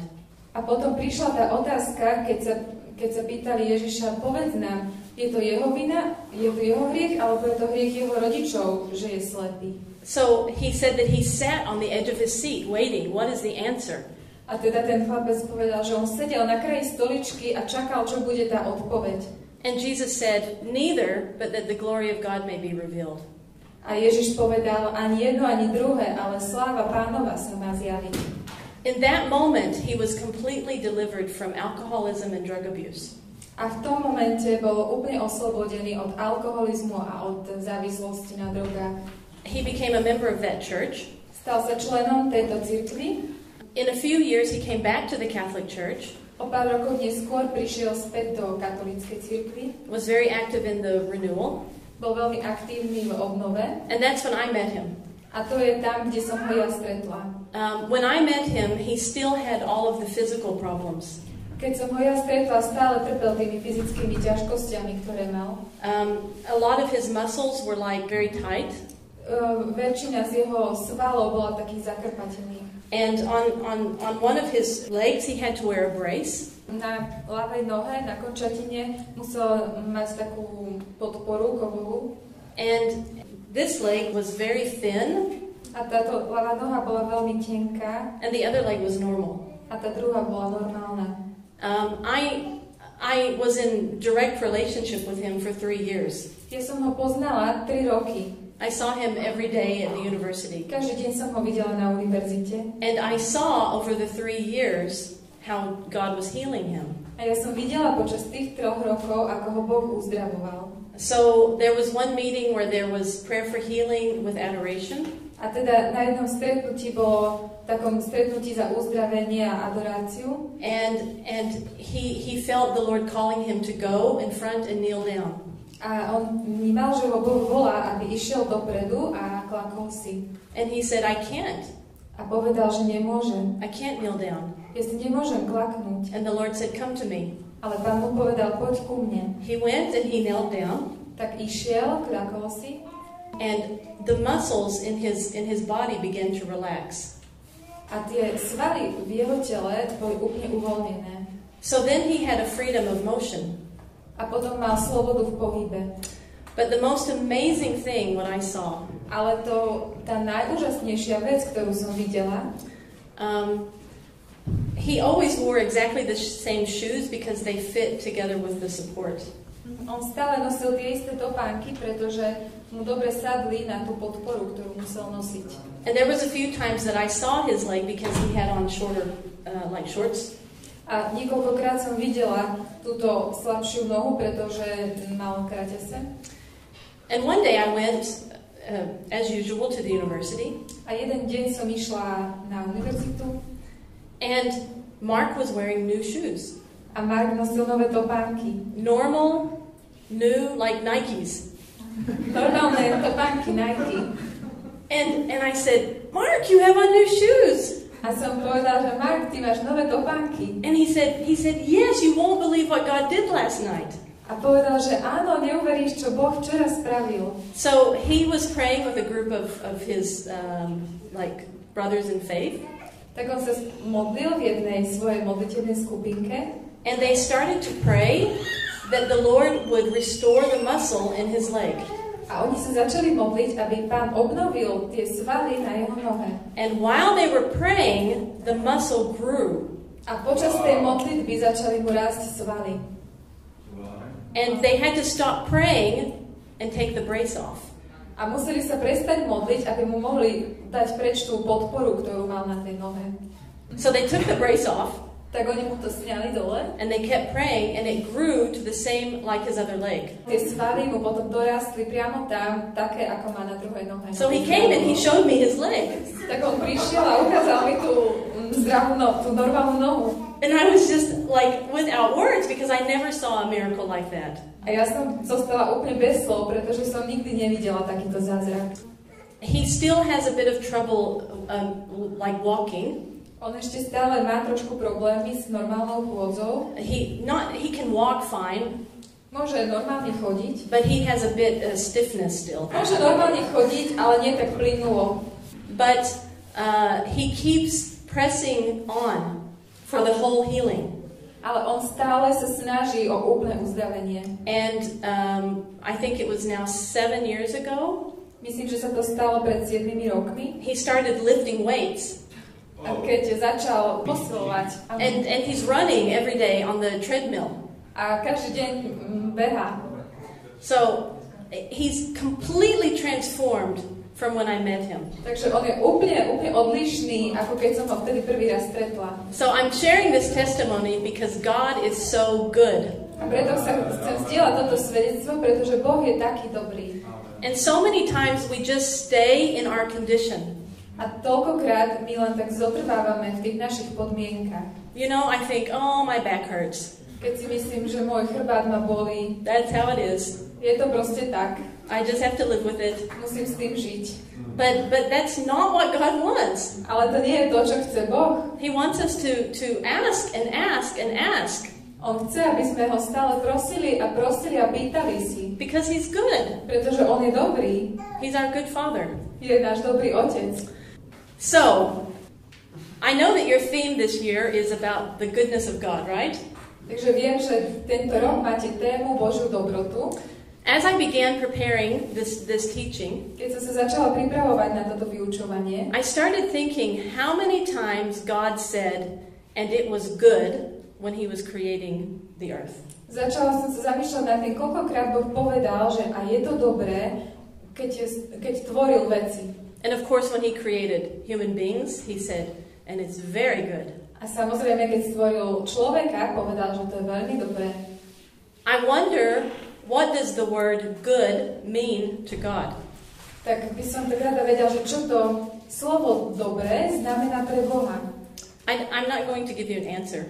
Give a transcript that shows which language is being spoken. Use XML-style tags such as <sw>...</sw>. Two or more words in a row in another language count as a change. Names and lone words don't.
<sk>A potom prišla tá otázka, keď sa pýtali Ježiša, povedz nám, je to jeho vina, je to jeho hriech, alebo je to hriech jeho rodičov, že je slepý.</sk> <en>So he said that he sat on the edge of his seat waiting. What is the answer?</en> <sk>A teda ten chlapec povedal, že on sedel na kraji stoličky a čakal, čo bude tá odpoveď.</sk> <en>And Jesus said, neither, but that the glory of God may be revealed.</en> <sk>A Ježiš povedal, ani jedno, ani druhé, ale sláva Pánova sa má zjaviť.</sk> <en>In that moment, he was completely delivered from alcoholism and drug abuse.</en> <sk>A v tom momente bol úplne oslobodený od alkoholizmu a od závislosti na drogách.</sk> <en>He became a member of that church.</en> <sk>Stal sa členom tejto cirkvi.</sk> <en>In a few years, he came back to the Catholic Church.</en> <sk>O pár rokov neskôr prišiel späť do katolíckej cirkvi.</sk> <en>Was very active in the renewal.</en> <sk>Bol veľmi aktívny v obnove.</sk> <en>And that's when I met him.</en> <sk>A to je tam, kde som ho ja stretla.</sk> <en>When I met him, he still had all of the physical problems.</en> <sk>Keď som ho ja stretla, stále trpel tými fyzickými ťažkosťami, ktoré mal.</sk> <en>A lot of his muscles were like very tight.</en> <sk>Väčšina z jeho svalov bola takých zakrpatených.</sk> <en>And on one of his legs, he had to wear a brace.</en> <sk>Na ľavej nohe, na končatine, musel mať takú podporu kovovú.</sk> <en>And this leg was very thin,</en> <sk>A táto ľavá noha bola veľmi tenká</sk> <en>and the other leg was normal.</en> <sk>a tá druhá bola normálna.</sk> <en>I was in direct relationship with him for 3 years.</en> <sk>Ja som ho poznala 3 roky.</sk> <en>I saw him every day at the university.</en> <sk>Každý deň som ho videla na univerzite.</sk> <en>And I saw over the 3 years how God was healing him.</en> <sk>A ja som videla počas tých 3 rokov, ako ho Boh uzdravoval.</sk> <en>So there was one meeting where there was prayer for healing with adoration.</en> <sk>A teda na jednom stretnutí bolo takom stretnutí za uzdravenie a adoráciu.</sk> <en>And he felt the Lord calling him to go in front and kneel down.</en> <sk>A on vnímal, že ho Boh volá, aby išiel dopredu a klakol si.</sk> <en>And he said, I can't.</en> <sk>A povedal, že nemôže.</sk> <en>I can't kneel down.</en> <sk>Ja si nemôžem klaknúť.</sk> <en>And the Lord said, come to me.</en> <sk>Ale Pán mu povedal, poď ku mne.</sk> <en>He went and he knelt down.</en> <sk>Tak išiel, klakol si.</sk> <en>And the muscles in his body began to relax.</en> <sk>A tie svaly v jeho tele boli úplne uvoľnené.</sk> <en>So then he had a freedom of motion.</en> <sk>A potom mal slobodu v pohybe.</sk> <en>But the most amazing thing what I saw,</en> <sk>Ale tá najúžasnejšia vec, ktorú som videla,</sk> <en>he always wore exactly the same shoes because they fit together with the support.</en> <sk>on stále nosil tie isté topánky, pretože mu dobre sadli na tú podporu, ktorú musel nosiť.</sk> <en>And there was a few times that I saw his leg because he had on shorter, like shorts.</en> <sk>A niekoľkokrát som videla túto slabšiu nohu, pretože mal kraťase.</sk> <en>And one day I went, as usual, to the university.</en> <sk>A jeden deň som išla na univerzitu.</sk> <en>And Mark was wearing new shoes.</en> <sk>A Mark nosil nové topánky.</sk> <en>Normal, new, like Nikes.</en> <sk>Normálne topánky Nike.</sk> <en>And I said, Mark, you have on new shoes.</en> <sk>A som povedala, že Mark, ty máš nové topánky.</sk> <en>And he said, yes, you won't believe what God did last night.</en> <sk>A povedal, že áno, neuveríš, čo Boh včera spravil.</sk> <en>So he was praying with a group of his like brothers in faith.</en> <sk>Tak on sa modlil v jednej svojej modlitebnej skupinke.</sk> <en>And they started to pray that the Lord would restore the muscle in his leg.</en> <sk>A oni sa začali modliť, aby Pán obnovil tie svaly na jeho nohe.</sk> <en>And while they were praying, the muscle grew.</en> <sk>A počas tej modlitby začali mu rásť svaly.</sk> <en>And they had to stop praying and take the brace off.</en> <sk>A museli sa prestať modliť, aby mu mohli dať preč tú podporu, ktorú mal na tej nohe.</sk> <en>So they took the brace off.</en> <sk>Tak oni mu to sňali dole.</sk> <en>And they kept praying, and it grew to the same like his other leg.</en> <sk>Tie svaly mu potom dorastli priamo tam, také ako má na druhej nohe.</sk> <en>So he came and he showed me his leg.</en> <sk>Tak on prišiel a ukázal mi tú zdravú nohu, tú normálnu nohu.</sk> <en>And I was just like without words because I never saw a miracle like that.</en> <sk>A ja som zostala úplne bez slov, pretože som nikdy nevidela takýto zázrak.</sk> <en>He still has a bit of trouble like walking.</en> <sk>On ešte stále má trošku problémy s normálnou chôdzou.</sk> <en>He can walk fine.</en> <sk>Môže normálne chodiť.</sk> <en>But he has a bit stiffness still.</en> <sk>Môže normálne chodiť, ale nie tak plynulo.</sk> <en>But he keeps pressing on for the whole healing.</en> <sk>Ale on stále sa snaží o úplné uzdravenie.</sk> <en>And I think it was now 7 years ago.</en> <sk>Myslím, že sa to stalo pred 7 rokmi.</sk> <en>He started lifting weights.</en> <sk>A keď začal posilovať.</sk> <en>And he's running every day on the treadmill.</en> <sk>A každý deň behá.</sk> <en>So he's completely transformed from when I met him.</en> <sk>Takže on je úplne odlišný, ako keď som ho vtedy prvý raz stretla.</sk> <en>So I'm sharing this testimony because God is so good.</en> <sk>A preto chcem zdieľať toto svedectvo, pretože Boh je taký dobrý.</sk> <en>And so many times we just stay in our condition.</en> <sk>A toľkokrát my len tak zotrvávame v tých našich podmienkach.</sk> <en>You know, I think, oh, my back hurts.</en> <sk>Keď si myslím, že môj chrbát ma bolí.</sk> <en>That's how it is.</en> <sk>Je to proste tak.</sk> <en>I just have to live with it.</en> <sk>Musím s tým žiť.</sk> <en>But that's not what God wants.</en> <sk>Ale to nie je to, čo chce Boh.</sk> <en>He wants us to ask and ask and ask.</en> <sk>On chce, aby sme ho stále prosili a pýtali si.</sk> <en>Because he's good.</en> <sk>Pretože on je dobrý.</sk> <en>He's our good father.</en> <sk>Je náš dobrý otec.</sk> <en>So, I know that your theme this year is about the goodness of God, right?</en> <sk>Takže viem, že tento rok máte tému Božiu dobrotu.</sk> <en>As I began preparing this teaching,</en> <sk>Keď som sa začala pripravovať na toto vyučovanie,</sk> <en>I started thinking how many times God said, "And it was good," when He was creating the earth.</en> <sk>začala som sa zamýšľať nad tým, koľkokrát Boh povedal, že a je to dobré, keď tvoril veci.</sk> <en>And of course, when He created human beings, He said, "And it's very good."</en> <sk>A samozrejme, keď stvoril človeka, povedal, že to je veľmi dobré.</sk> <en>I wonder, what does the word good mean to God?</en> <sk>Tak by som tak rada vedela, že čo to slovo dobré znamená pre Boha.</sk> <en>I'm not going to give you an answer</en>